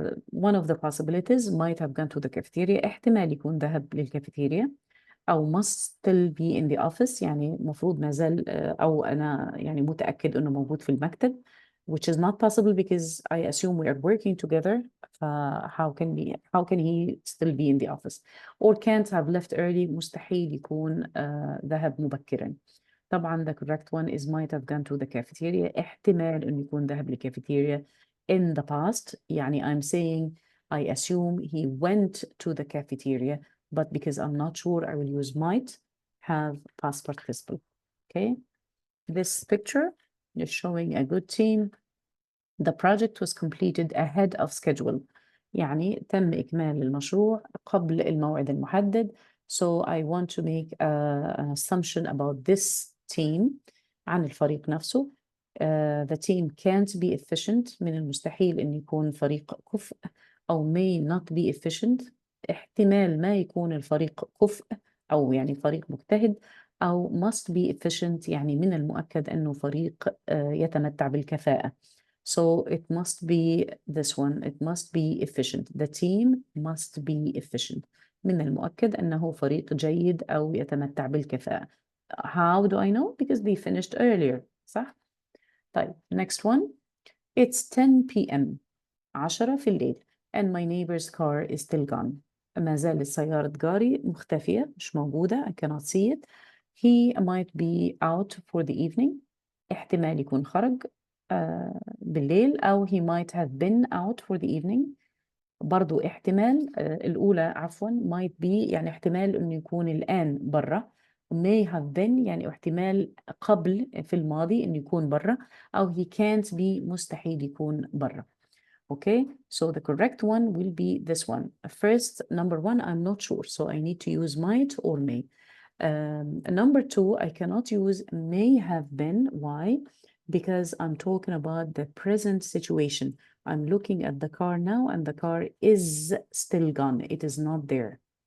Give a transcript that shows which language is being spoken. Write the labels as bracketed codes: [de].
[en] one of the possibilities might have gone to the cafeteria. [ar] احتمال يكون ذهب للكافيتيريا. [en] أو must still be in the office [ar] يعني مفروض ما زال أو أنا يعني متأكد إنه موجود في المكتب, [en] which is not possible because I assume we are working together. How can he still be in the office? Or can't have left early. [ar] مستحيل يكون ذهب مبكرا. [en] طبعا the correct one is might have gone to the cafeteria. [ar] احتمال إنه يكون ذهب للكافيتيريا [en] in the past. يعني I'm saying I assume he went to the cafeteria. But because I'm not sure, I will use might have past participle. Okay, this picture is showing a good team. The project was completed ahead of schedule. [ar] يعني تم إكمال المشروع قبل الموعد المحدد. [en] So I want to make an assumption about this team [ar] عن الفريق نفسه. [en] The team can't be efficient. [ar] من المستحيل إن يكون فريق كفء أو [en] may not be efficient. [ar] احتمال ما يكون الفريق كفء أو يعني فريق مجتهد أو [en] must be efficient [ar] يعني من المؤكد أنه فريق يتمتع بالكفاءة. [en] So it must be this one. It must be efficient. The team must be efficient. [ar] من المؤكد أنه فريق جيد أو يتمتع بالكفاءة. [en] How do I know? Because they finished earlier. [ar] صح؟ طيب [en] next one. It's 10 p.m. 10 [ar] في الليل. [en] And my neighbor's car is still gone. [ar] ما زالت سيارة جاري مختفية مش موجودة. [en] I cannot see it. He might be out for the evening. [ar] احتمال يكون خرج بالليل أو [en] he might have been out for the evening. [ar] برضو احتمال الأولى عفوا [en] might be [ar] يعني احتمال إنه يكون الآن برا. [en] may have been [ar] يعني احتمال قبل في الماضي إنه يكون برا أو [en] he can't be [ar] مستحيل يكون برا. [en] Okay, so the correct one will be this one. First, number one, I'm not sure, so I need to use might or may. Number two, I cannot use may have been. Why? Because I'm talking about the present situation. I'm looking at the car now and the car is still gone. It is not there.